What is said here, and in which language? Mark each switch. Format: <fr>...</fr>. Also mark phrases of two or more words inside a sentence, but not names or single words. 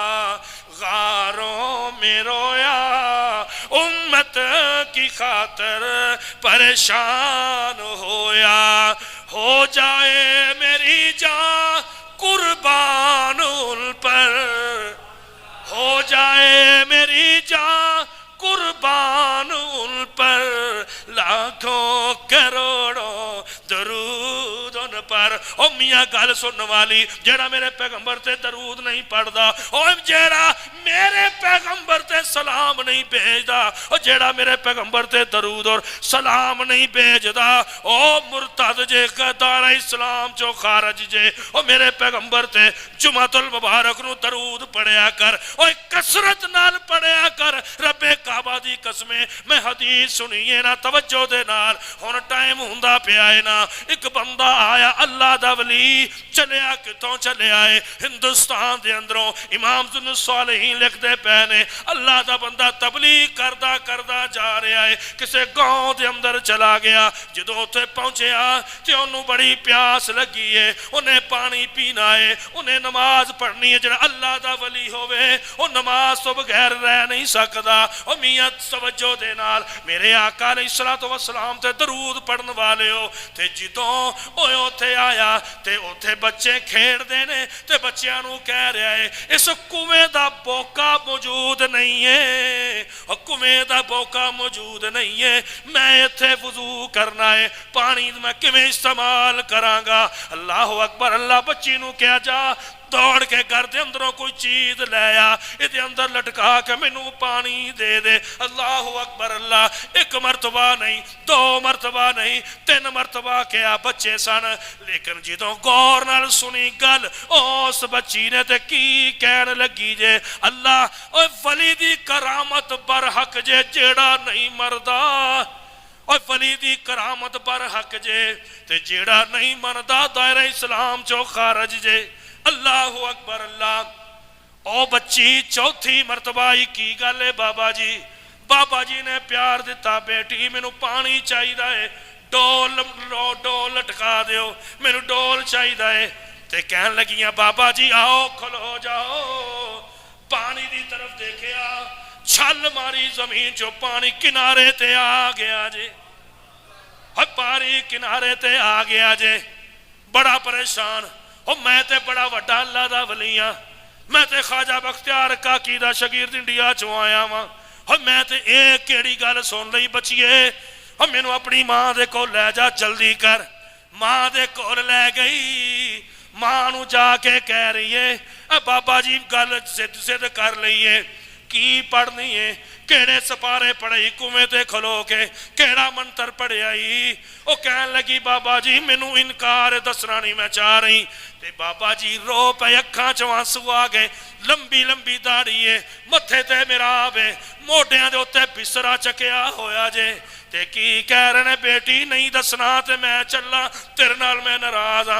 <ur>غاروں میں رویا، امت کی خاطر پریشان ہویا، ہو جائے میری جان قربان ان پر، ہو جائے میری جان قربان ان پر، لاکھوں کروڑوں درود ان پر۔</ur> <pa>او میاں گل سن والی جیڑا میرے پیغمبر تے درود نہیں پڑھدا، او جیڑا میرے پیغمبر تے سلام نہیں بھیجدا، او جیڑا میرے پیغمبر تے درود اور سلام نہیں بھیجدا، او مرتد جے دار اسلام چو خارج جے۔ او میرے پیغمبر تے جمعۃ المبارک نو درود پڑھیا کر، او کثرت نال پڑھیا کر، رب کعبہ دی قسمیں میں حدیث سنیے نا توجہ دے نال، ہن ٹائم ہوندا پیا ہے نا۔ ایک بندہ آیا اللہ دا ولی، چلیا کتوں چلے آئے ہندوستان دے اندروں، امام ذو الصالحین لکھ دے پہنے اللہ دا بندہ تبلیغ کردہ کردہ جا رہا ہے، کسے گاؤں دے اندر چلا گیا، جدوں اوتھے پہنچیا تے انہوں بڑی پیاس لگی ہے، انہیں پانی پینا ہے، انہیں نماز پڑھنی ہے۔ جڑا اللہ دا ولی ہوئے وہ نماز تو بغیر رہ نہیں سکدا۔ او میاں توجہ دے نال میرے آقا</pa> <ar>علیہ السلام</ar> <pa>تے درود پڑھن والے ہو تے جدوں اوے اوتھے آیا تے اوتھے بچے کھیڑ دے نے تے بچیاں نو کہہ رہا ہے اس کنویں دا بوکا موجود نہیں ہے، کنویں دا بوکا موجود نہیں ہے، میں ایتھے وضو کرنا ہے، پانی میں کیویں استعمال کراں گا؟</pa> <ar>اللہ اکبر۔</ar> <pa>اللہ بچی نو کہا جا دوڑ کے گھر دے اندروں کوئی چیز لے آ یہ اندر لٹکا کے مینوں پانی دے دے۔</pa> <ar>اللہ اکبر</ar> <pa>اللہ، ایک مرتبہ نہیں، دو مرتبہ نہیں، تین مرتبہ کیا بچے سن، لیکن جدوں غور نال سنی گل اس بچی نے تے کی کہن لگی جے اللہ اوے ولی دی کرامت برحق جے جیڑا نہیں مردا، اور ولی دی کرامت برحق جے تے جیڑا نہیں مردا دائرہ اسلام چو خارج جے۔</pa> <ar>اللہ اکبر</ar> <pa>اللہ۔ او بچی چوتھی مرتبہ ہی کی گل ہے بابا جی، بابا جی نے پیار دیتا بیٹی مینوں پانی چاہی دائے، ڈول لٹکا دیو مینوں ڈول چاہی دائے، تے کہن لگیاں بابا جی آؤ کھلو جاؤ، پانی دی طرف دیکھیا چھل ماری زمین جو پانی کنارے تے آ گیا جے، پانی کنارے تے آ گیا جے، بڑا پریشان او میں تے بڑا وڈا اللہ دا ولیاں، میں تے خواجہ بختیار کاکی دا شاگرد انڈیا چوں آیا ہاں، اور میں تے ایک کیڑی گل سن لئی بچیے، اور مینوں اپنی ماں دے کول لے جا جلدی کر۔ ماں دے کول لے گئی، ماں نو جا کے کہہ رہی ہے اے بابا جی گل ضد کر لئیے، کی پڑھنی ہے، کیڑے سپارے پڑھائی کنویں تے کھلو کے، کیڑا منتر پڑھے آئی، وہ کہن لگی بابا جی مینوں انکار دسنا نہیں میں چاہ رہی، تے بابا جی رو پہ اکھاں چوں آنسو آ گئے، لمبی لمبی داڑھی ہے، متھے تے محراب ہے، موڈیاں دے اوتے بسرا چکیا ہویا جے، تے کی کہہ رہے بیٹی نہیں دسنا تے میں چلا تیرے نال میں ناراض ہاں۔</pa>